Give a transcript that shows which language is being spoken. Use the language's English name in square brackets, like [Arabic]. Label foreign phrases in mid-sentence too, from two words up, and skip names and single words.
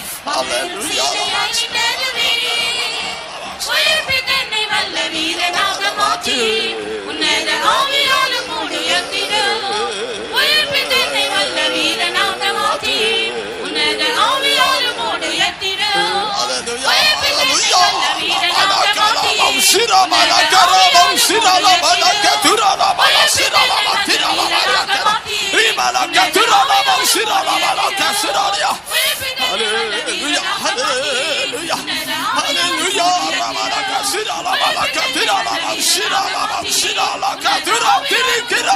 [Tamil] உயிர்ப்பு தன்னை வல்ல வீரனாக மாற்றி உன்னத ஆவியாலும் உயர்த்திடும் உயிர்ப்பு தன்னை வல்ல வீரனாக மாற்றி உன்னத ஆவியாலும் உயர்த்திடும் உயிர்ப்பு தன்னை வல்ல வீரனாக மாற்றி [English] Hallelujah, hallelujah, hallelujah. Ramalaka sira la malaka tira la mashira la mashira la katura tirikira.